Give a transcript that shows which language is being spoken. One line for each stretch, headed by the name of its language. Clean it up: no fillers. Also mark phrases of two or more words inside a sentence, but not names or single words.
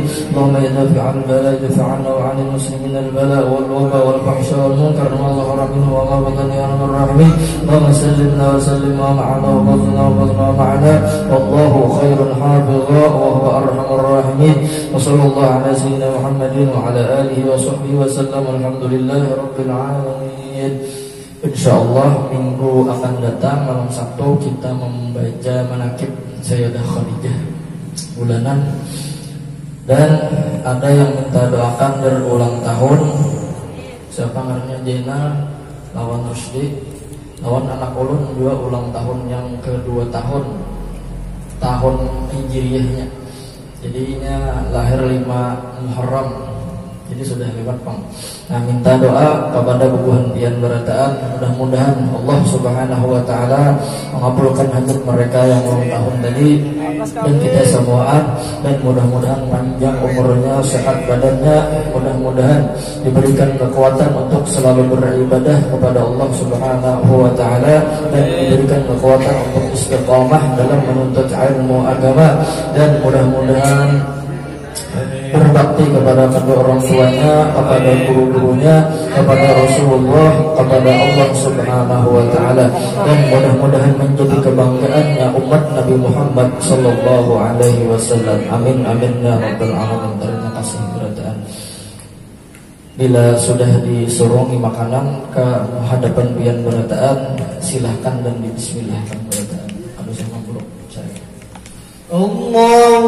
Arabic: اللهم يا دافع البلاء ادفع عنا وعن المسلمين البلاء والوباء والفحشاء والمنكر ما ظهر منه وما بطن يا أرحم الراحمين. اللهم سلمنا وسلم ومعنا وبطنا وبطنا ومعنا والله خير حافظا وهو أرحم الراحمين. وصلى الله على سيدنا محمد وعلى آله وصحبه وسلم. الحمد لله رب العالمين.
Indonesian: Insyaallah minggu akan datang malam Sabtu kita membaca manaqib Sayyidah Khadijah bulanan. Dan ada yang minta doakan berulang tahun siapa ngarannya Jena lawan Rusdi lawan anak ulun juga ulang tahun yang kedua tahun hijriyahnya. Jadinya lahir 5 Muharram. Jadi sudah lewat Bang. Nah, minta doa kepada
Banjar: bubuhan pian berataan,
Indonesian: mudah-mudahan Allah
Arabic: سبحانه وتعالى
Indonesian: mengabulkan hajat mereka yang ulang tahun tadi dan kita semua, dan mudah-mudahan panjang umurnya, sehat badannya, mudah-mudahan diberikan kekuatan untuk selalu beribadah kepada Allah
Arabic: سبحانه وتعالى
Indonesian: dan diberikan kekuatan untuk istiqamah dalam menuntut ilmu agama, dan mudah-mudahan berbakti kepada kedua orang tuanya, kepada guru-gurunya, kepada Rasulullah, kepada Allah
Arabic: سبحانه وتعالى,
Indonesian: dan mudah-mudahan menjadi kebanggaannya umat Nabi Muhammad
Arabic: صلى الله عليه وسلم. آمين آمين يا رب العالمين.
Banjar: Terima kasih berataan. Bila sudah disurungi makanan ke hadapan pian berataan, silahkan dan bismillahkan berataan.
Indonesian: Aduh sama buruk saya.